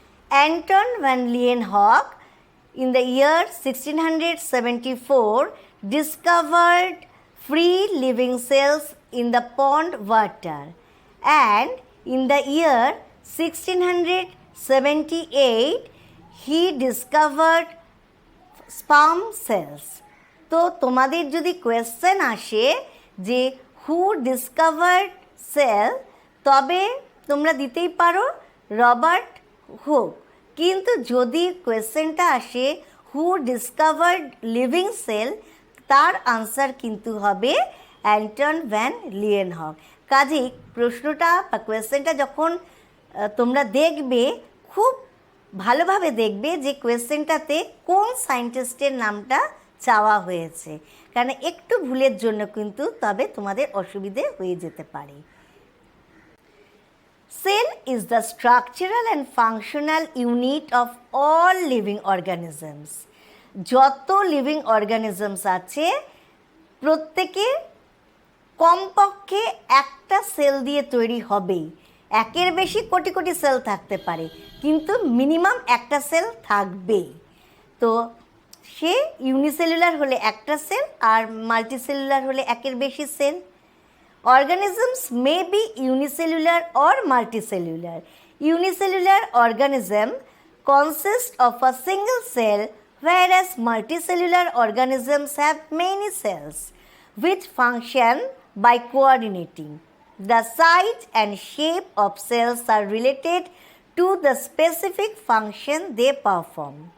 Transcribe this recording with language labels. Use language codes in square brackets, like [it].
[en] Anton van Leeuwenhoek in the year 1674 discovered free living cells in the pond water, and in the year 1678 he discovered sperm cells. [bn] তো তোমাদের যদি question আসে যে [en] who discovered cell, [bn] তবে তোমরা দিতেই পারো রবার্ট হুক। কিন্তু যদি কোয়েশ্চেনটা আসে [en] who discovered living cell, [bn] তার আনসার কিন্তু হবে অ্যান্টন ভ্যান লিয়েনহক। কাজেই প্রশ্নটা বা কোয়েশ্চেনটা যখন তোমরা দেখবে, খুব ভালোভাবে দেখবে যে কোয়েশ্চেনটাতে কোন সায়েন্টিস্টের নামটা চাওয়া হয়েছে, কারণ একটু ভুলের জন্য কিন্তু তবে তোমাদের অসুবিধে হয়ে যেতে পারে। [en] Cell is the structural and functional unit of all living organisms. [bn] যত লিভিং অর্গানিজমস আছে প্রত্যেকে কমপক্ষে একটা সেল দিয়ে তৈরি হবেই। একের বেশি কোটি কোটি সেল থাকতে পারে, কিন্তু মিনিমাম একটা সেল থাকবেই। তো সে ইউনিসেলুলার হলে একটা সেল, আর মাল্টিসেলুলার হলে একের বেশি sell. [en] Organisms may be unicellular or multicellular. Unicellular organism consists of a single cell, whereas multicellular organisms have many cells which function by coordinating. The size and shape of cells are related to the specific function they perform.